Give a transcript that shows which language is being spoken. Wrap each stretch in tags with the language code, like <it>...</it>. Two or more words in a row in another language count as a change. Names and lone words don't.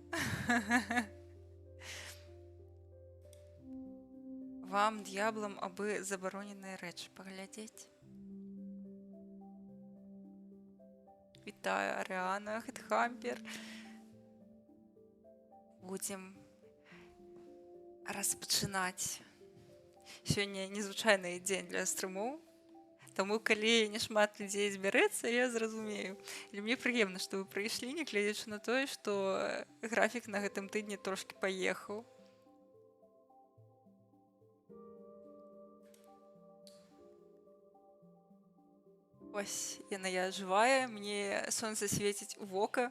<uk>Вам, дьяволам, аби заборонені речі поглядіть. Вітаю, Аріана, Хедхампер. Будем розпочинати.</uk> <be>Сёння незвычайны дзень для стрымоў. Таму калі не шмат людзей збярэцца, я зразумею. І мне прыемна, што вы прыйшлі, нягледзячы на тое, што графік на гэтым тыдні трошкі паехаў. Ось яна я жывая, мне сонца свеціць у вока.</be>